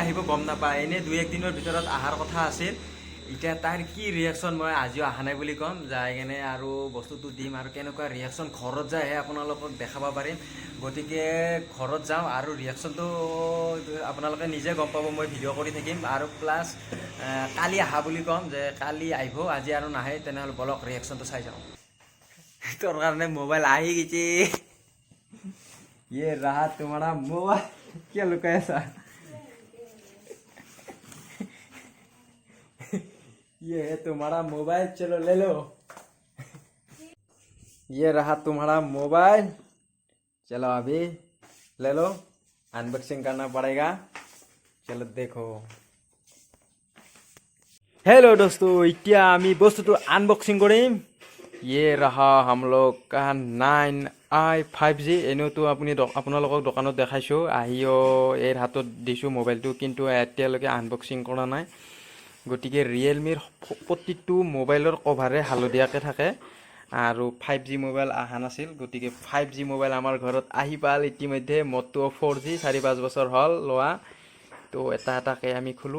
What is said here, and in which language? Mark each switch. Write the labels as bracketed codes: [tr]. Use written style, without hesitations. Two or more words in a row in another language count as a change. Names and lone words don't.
[as] আহিব গম নাপায় এনেই 2-1 দিনৰ ভিতৰত অহাৰ কথা আছিল এতিয়া তাইৰ কি ৰিয়েকশ্যন মই আজিও অহা নাই বুলি ক'ম যাই কেনে আৰু বস্তুটো দিম আৰু কেনেকুৱা ৰিয়েকশ্যন ঘৰত যায়হে আপোনালোকক দেখাব পাৰিম গতিকে ঘৰত যাওঁ আৰু ৰিয়েকশ্যনটো আপোনালোকে নিজে গম পাব মই ভিডিঅ' কৰি থাকিম আৰু প্লাছ কালি আহা বুলি ক'ম যে কালি আহিব আজি আৰু নাহে তেনেহ'লে বলক ৰিয়েকশ্যনটো চাই যাওঁ তোৰ কাৰণে মোবাইল আহি গেছে [hi] ये रहा तुम्हारा मोबाइल क्या लुका ऐसा ये है तुम्हारा मोबाइल चलो ले लो ये रहा तुम्हारा मोबाइल चलो अभी ले लो अनबॉक्सिंग करना पड़ेगा चलो देखो हेलो दोस्तों इतना आमी [as] বস্তুটো আনবক্সিং কৰিম [hi] ये रहा हम लोग का [as] 9i5G এনেওতো আপুনি আপোনালোকক দোকানত দেখাইছোঁ আহিও এৰ হাতত দিছোঁ মোবাইলটো কিন্তু এতিয়ালৈকে আনবক্সিং কৰা নাই গতিকে ৰিয়েলমিৰ প্ৰতিটো মোবাইলৰ কভাৰে হালধীয়াকৈ থাকে আৰু 5G মোবাইল অহা নাছিল গতিকে 5G মোবাইল আমাৰ ঘৰত আহি পাল ইতিমধ্যে মোৰটো 4G 4-5 বছৰ হ'ল লোৱা তো এটা এটাকৈ আমি খোলোঁ